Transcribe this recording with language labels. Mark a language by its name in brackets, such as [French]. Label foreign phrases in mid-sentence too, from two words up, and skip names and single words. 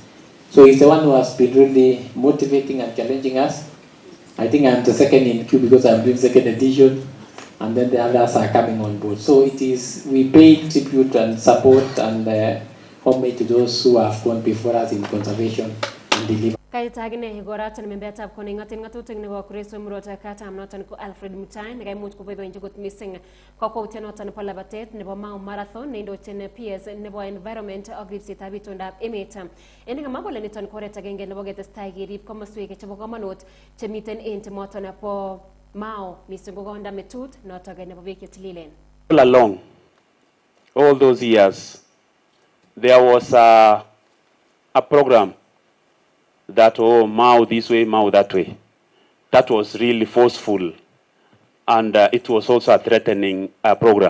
[English] So he's the one who has been really motivating and challenging us. I think I'm the second in queue because I'm doing second edition, and then the others are coming on board. So it is, we pay tribute and support and homage to those who have gone before us in conservation and deliver. [Kipsigis] Kaitagine igoratan membetab koningatin ngatutik nebo kureso murota katam noton ko Alfred Mutai nekaimuch koboiboenji kot mising kokwoutiet noton nebo labatet nebo Mau Marathon neindochin PS nebo environment ak ripsetab itondab emet. En kamwa kole niton ko oret agenge nebo ketestai kerib komoswek chebo komonut chemiten en timoton nebo Mau mising ko konda metut notok nebo beek chetililen. [English] All along all those years there was a program that Mau this way, Mau that way. that was really forceful, and it was also a threatening program.